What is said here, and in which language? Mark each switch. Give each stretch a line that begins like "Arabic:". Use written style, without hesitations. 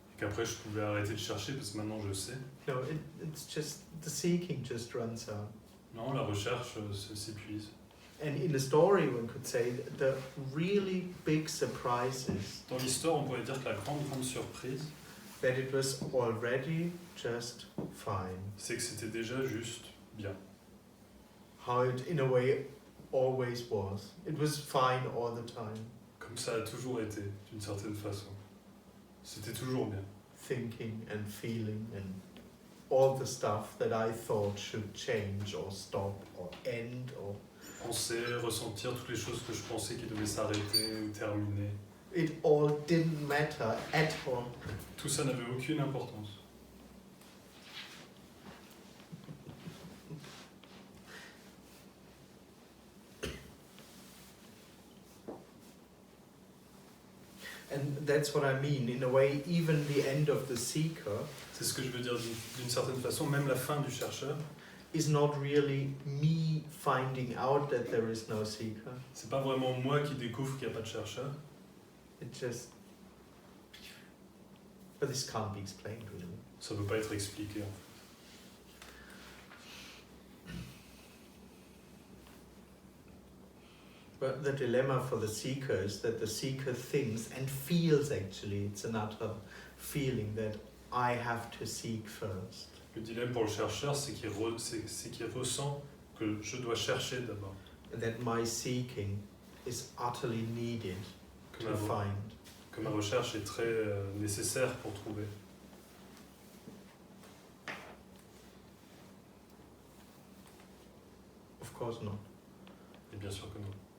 French: et qu'après je pouvais arrêter de chercher parce que maintenant je sais.
English: No, it's just the seeking just runs out.
French: Non, la recherche s'épuise.
English: And in the story, one could say the really big surprise is
French: Dans l'histoire, on pourrait dire que la grande surprise,
English: that it was already just fine.
French: c'est que c'était déjà juste bien.
English: How it, in a way, always was. It was fine all the time.
French: Comme ça a toujours été, d'une certaine façon. C'était toujours bien.
English: Thinking and feeling and all the stuff that I thought should change or stop or end or
French: Penser, ressentir toutes les choses que je pensais qui devaient s'arrêter ou terminer.
English: it all didn't matter at all.
French: Tout ça n'avait aucune importance.
English: And that's what I mean. In a way, even the end of the seeker
French: C'est ce que je veux dire d'une certaine façon, même la fin du chercheur,
English: is not really me finding out that there is no seeker.
French: c'est pas vraiment moi qui découvre qu'il n'y a pas de chercheur,
English: It just But this can't be explained really.
French: Ça ne peut pas être expliqué. En fait.
English: But the dilemma for the seeker is that the seeker thinks and feels actually, it's another feeling that I have to seek first.
French: Le dilemme pour le chercheur, c'est qu'il ressent que je dois chercher d'abord.
English: And that my seeking is utterly needed
French: Que
English: to find.
French: que ma recherche est très nécessaire pour trouver.
English: Of course not.
French: Et bien sûr que non.